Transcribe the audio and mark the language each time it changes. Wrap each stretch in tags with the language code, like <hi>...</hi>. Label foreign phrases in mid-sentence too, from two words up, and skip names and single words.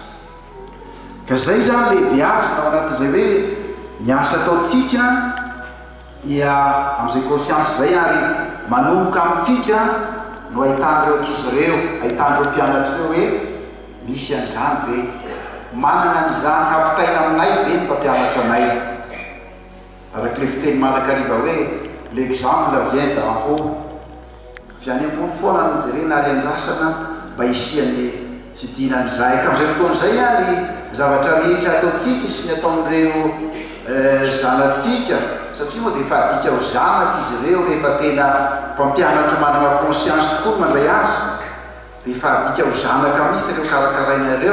<mg>Ka zay zany lehibe azy ao anatin'izay hoe miasa ataontsika ia amin'izay conscience zay ary manomboka amintsika no ahitan'ireo ankizy ireo, ahitan'ireo mpianatra ireo hoe misy an'izany ve, manana an'izany hampitaina aminay ve ny mpampianatra anay. Araka le fiteny manakariva hoe</mg> <fr>l'exemple vient d'en haut,</fr> <mg>avy any ambony foana no jerena ary andrasana mba hisian'ny fidinan'izay. Ka amin'izay fotoana izay ny zavatra rehetra ataontsika sy ny ataon'ireo zanatsika, satria moa dia efa adika ho zanaka izy ireo rehefa tena mpampianatra manana conscience tokoa mandray azy, dia efa adika ho zanaka misy ireo karakaraina ireo.</mg>